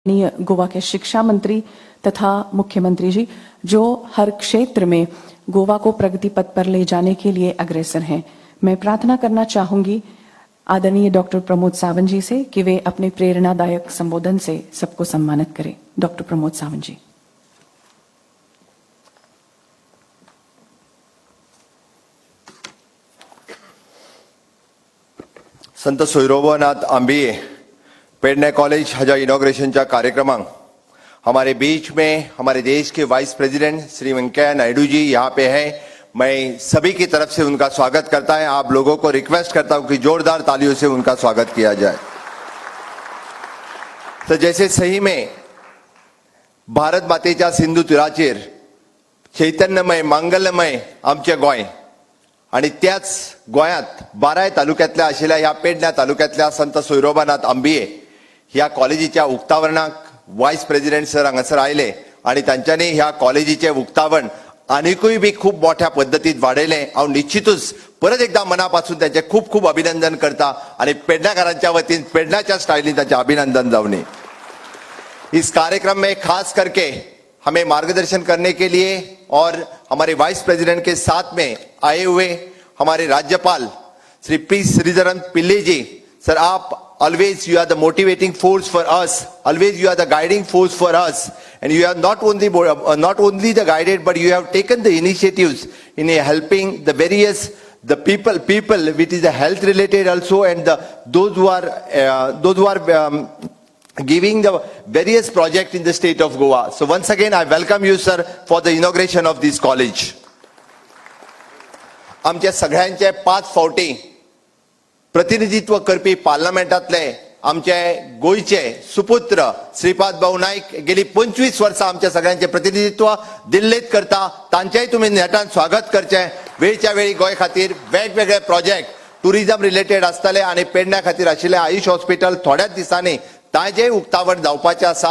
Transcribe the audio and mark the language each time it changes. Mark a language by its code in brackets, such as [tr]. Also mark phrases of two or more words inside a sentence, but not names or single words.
[hi] गोवा के शिक्षा मंत्री तथा मुख्यमंत्री जी, जो हर क्षेत्र में गोवा को प्रगति पथ पर ले जाने के लिए अग्रसर हैं। मैं प्रार्थना करना चाहूंगी आदरणीय डॉक्टर प्रमोद सावंत जी से कि वे अपने प्रेरणादायक संबोधन से सबको सम्मानित करें। डॉक्टर प्रमोद सावंत जी। संत सोयरोबानाथ आंबिये पेडणे कॉलेज [kok] हाजा इनॉग्रेशनच्या कार्यक्रमांक [hi] हमारे बीच में हमारे देश के [en] vice president [hi] श्री वेंकैया नायडू जी यहाँ पे हैं। मैं सभी की तरफ से उनका स्वागत करता है। आप लोगों को रिक्वेस्ट करता हूं कि जोरदार तालियों से उनका स्वागत किया जाए। तो जैसे सही में [kok] भारत मातेच्या सिंधू तीराचेर चैतन्यमय मंगलमय आमचे गोय आणि त्याच गोयात बाराय तालुक्यातल्या आशिल्ल्या ह्या पेडण्या तालुक्यातल्या संत सोयरोबानाथ आंबिये ह्या कॉलेजीच्या उक्तावरणाक [en] vice president [kok] सर हांगासर आयले आणि तांच्यांनी ह्या कॉलेजीचे उक्तावण आनिकूय बी खूप मोठ्या पद्धतीत वाडयले। हांव निश्चितूच परत एकदा मनापासून त्यांचे खूप खूप अभिनंदन करता आणि पेडण्याकारांच्या वतीन पेडण्याच्या स्टाइलीन त्यांचे अभिनंदन जावनी। [hi] इस कार्यक्रम में खास करके हमें मार्गदर्शन करने के लिए और हमारे [en] vice president [hi] के साथ में आए हुए हमारे राज्यपाल श्री पी श्रीधरन पिल्ले जी, सर आप [en] always you are the motivating force for us, always you are the guiding force for us, and you have not only the guided, but you have taken the initiatives in helping the various people which is the health related also, and those who are giving the various project in the state of Goa. So once again I welcome you sir for the inauguration of this college. [kok] आमच्या सगळ्यांचे 5 फावटी प्रतिनिधित्व करपी पार्लमेंटातले आमचे गोयचे सुपुत्र श्रीपाद भाऊ नाईक गेली 25 वर्सां आमच्या सगळ्यांचे प्रतिनिधित्व दिल्लीत करता। तांचेय तुम्ही नेटान स्वागत करचे। वेळच्या वेळी गोय खातीर वेगवेगळे [en] project tourism related [kok] आसतले आणि पेडण्या खातीर आशिल्ले आयुष हॉस्पिटल थोड्याच दिसांनी तांचेय उक्तावण जावपाचें आसा।